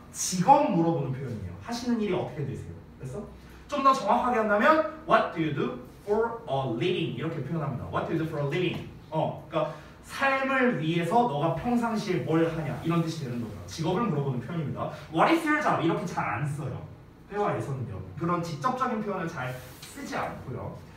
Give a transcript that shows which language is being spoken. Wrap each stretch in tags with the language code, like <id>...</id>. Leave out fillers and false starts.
<ko>직업 물어보는 표현이에요. 하시는 일이 어떻게 되세요? 됐어? 좀 더 정확하게 한다면</ko> <en>What do you do for a living?</en> <ko>이렇게 표현합니다.</ko> <en>What do you do for a living?</en> <ko>그러니까 삶을 위해서 너가 평상시에 뭘 하냐 이런 뜻이 되는 거죠. 직업을 물어보는 표현입니다.</ko> <en>What is your job?</en> <ko>이렇게 잘 안 써요. 회화에서는요. 그런 직접적인 표현을 잘 쓰지 않고요.</ko>